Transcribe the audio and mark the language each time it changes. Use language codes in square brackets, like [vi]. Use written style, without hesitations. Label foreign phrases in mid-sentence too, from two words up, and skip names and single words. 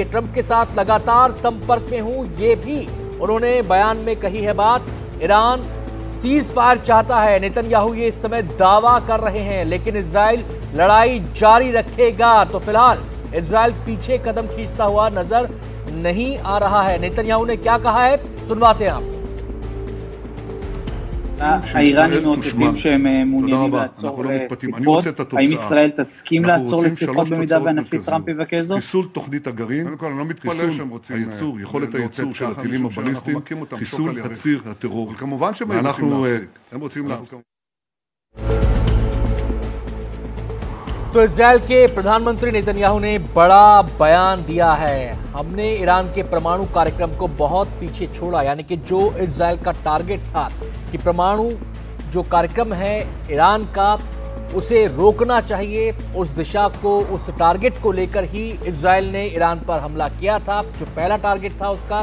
[hi] ट्रंप के साथ लगातार संपर्क में हूं, ये भी उन्होंने बयान में कही है बात। ईरान [en] cease fire [hi] चाहता है, नेतन्याहू ये इस समय दावा कर रहे हैं, लेकिन इजराइल लड़ाई जारी रखेगा। तो फिलहाल इजराइल पीछे कदम खींचता हुआ नजर नहीं आ रहा है। नेतन्याहू ने क्या कहा है, सुनवाते हैं आपको। [he] האיראנים מעודדים שהם מעוניינים לעצור לשיחות. האם ישראל תסכים לעצור לשיחות במידה והנשיא טראמפ יבקש זאת? חיסול תוכנית הגרעין, הייצור, יכולת הייצור של הטילים הבליסטיים, חיסול הציר הטרור. כמובן שהם רוצים לעשות. [hi] तो इजराइल के प्रधानमंत्री नेतन्याहू ने बड़ा बयान दिया है। हमने ईरान के परमाणु कार्यक्रम को बहुत पीछे छोड़ा, यानी कि जो इजराइल का टारगेट था कि परमाणु जो कार्यक्रम है ईरान का, उसे रोकना चाहिए, उस दिशा को, उस टारगेट को लेकर ही इजराइल ने ईरान पर हमला किया था, जो पहला टारगेट था उसका।